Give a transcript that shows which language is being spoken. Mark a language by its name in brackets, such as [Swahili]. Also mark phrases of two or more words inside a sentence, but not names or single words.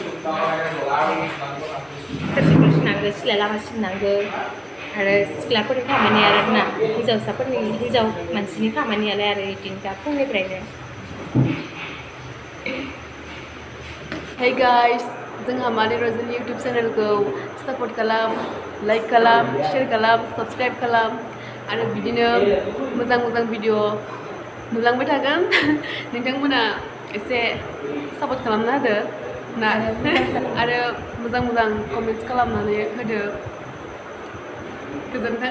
[Bodo] सिथ्ला लामा सिबनांगौ आरो सिख्लाफोरनि खामानिया आरोना हिन्जाव मानसिनि खामानियालाय आरो बिदिनोखा फुंनिफ्रायनो [English] Hey guys, [Bodo] जोंहा माने रजनी यूट्यूब चैनल को सपोर्ट खालाम, लाइक खालाम, शेयर खालाम, सब्सक्राइब खालाम आरो बिदिनो मोजां भिडिअ नुलांबाय थागोन नोंथांमोना एसे सपोर्ट खालामना होदो ना आरो मोजां कमेन्ट्स खालामनानै होदो गोजोन्थों